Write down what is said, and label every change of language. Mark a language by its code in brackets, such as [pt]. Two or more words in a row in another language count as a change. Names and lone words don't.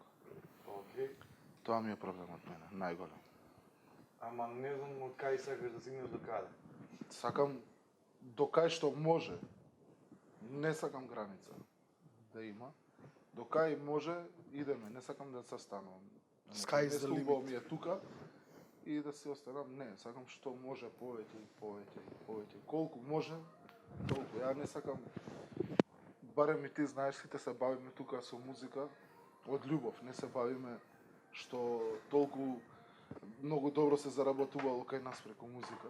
[mk] Океј. Тоа ми е проблемот мене, најголем. Ама не знам од кај сакаш да стигнеш до каде. Сакам до кај што може, не сакам граница да има. До кај може, идеме, не сакам да се станувам. [en] Sky is the limit. [mk] Ми е тука и да се останам, не, сакам што може повеќе и повеќе и повеќе. Колку може, толку. Ја не сакам, барем и ти знаеш, сите се бавиме тука со музика од љубов, не се бавиме што толку многу добро се заработувало кај нас преку музика.